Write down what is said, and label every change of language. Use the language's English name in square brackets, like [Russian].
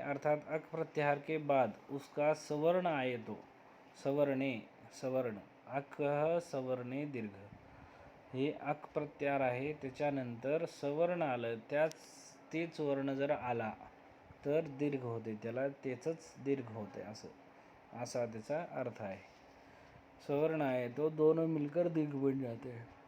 [Hindi] अर्थात अक प्रत्याहार के बाद उसका सवर्ण आए तो सवर्ण अक सवर्णे दीर्घ. [Marathi] हे अक प्रत्याहार आहे, त्याच्यानंतर सवर्ण आलं, तेच वर्ण जर आला तर दीर्घ होते, त्याला तेचच दीर्घ होते असा त्याचा अर्थ आहे. [Hindi] सवर्ण आए तो दोनों मिलकर दीर्घ बन जाते हैं.